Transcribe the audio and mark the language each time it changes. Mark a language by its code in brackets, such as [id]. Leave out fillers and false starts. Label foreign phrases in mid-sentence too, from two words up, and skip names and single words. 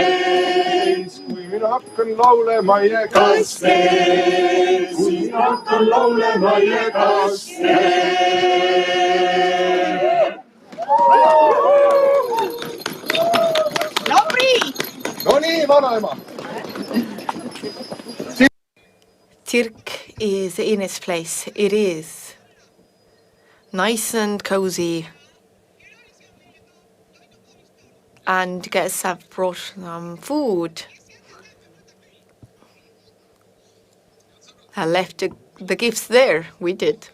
[et] kui mina hakkan laulema, kas te kui mina hakkan laulema, kas te Lauri! no nii, vanaema. [en] Tirk is in its place. It is nice and cozy. And guests have brought some food. I left the gifts there. We did.